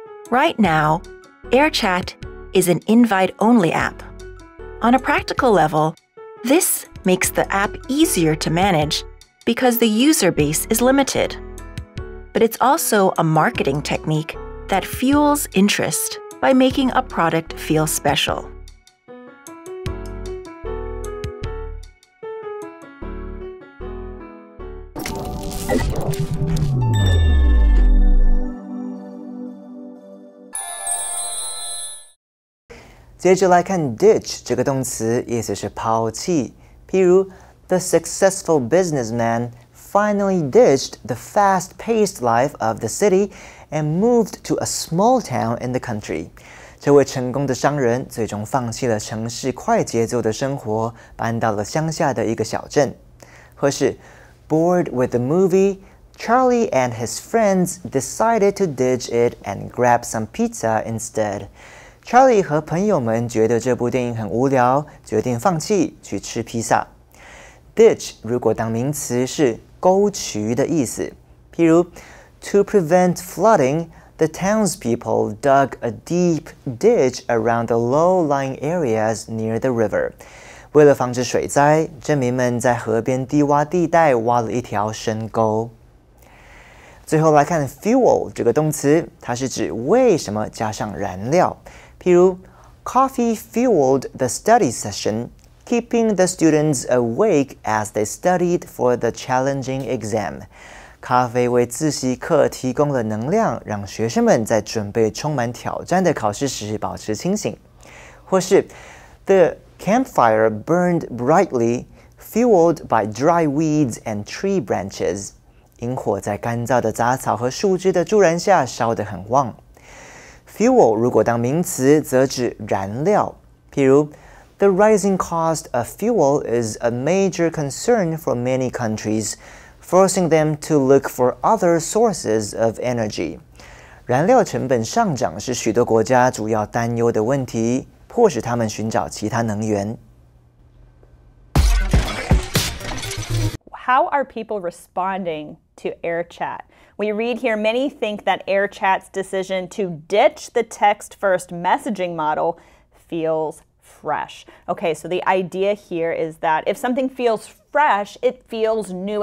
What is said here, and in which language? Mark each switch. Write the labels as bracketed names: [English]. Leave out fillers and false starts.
[English] Right now, Airchat is an invite-only app. On a practical level, this makes the app easier to manage because the user base is limited. But it's also a marketing technique that fuels interest by making a product feel special. [Chinese] "接着来看 ditch 这个动词，意思是抛弃。譬如 [English] The successful businessman finally ditched the fast-paced life of the city and moved to a small town in the country. [Chinese] 这位成功的商人最终放弃了城市快节奏的生活，搬到了乡下的一个小镇。或是 [English] Bored with the movie, Charlie and his friends decided to ditch it and grab some pizza instead. [Chinese] Charlie 和朋友们觉得这部电影很无聊，决定放弃去吃披萨。 [English] Ditch [Chinese] 如果当名词是沟渠的意思，譬如 [English] To prevent flooding, the townspeople dug a deep ditch around the low-lying areas near the river. [Chinese] 为了防止水灾，镇民们在河边低洼地带挖了一条深沟。最后来看 fuel 这个动词，它是指为什么加上燃料，譬如 [English] Coffee fueled the study session, keeping the students awake as they studied for the challenging exam. [Chinese] 咖啡为自习课提供了能量，让学生们在准备充满挑战的考试时保持清醒。 [English] 或是 The campfire burned brightly, fueled by dry weeds and tree branches. [Chinese] 萤火在干燥的杂草和树枝的助燃下烧得很旺。 [English] Fuel [Chinese] 如果当名词，则指燃料，譬如 [English] The rising cost of fuel is a major concern for many countries, forcing them to look for other sources of energy. [Chinese] 燃料成本上涨是许多国家主要担忧的问题，迫使他们寻找其他能源。 [English] How are people responding to Airchat? We read here, many think that Airchat's decision to ditch the text-first messaging model feels fresh. Okay, so the idea here is that if something feels fresh, it feels new.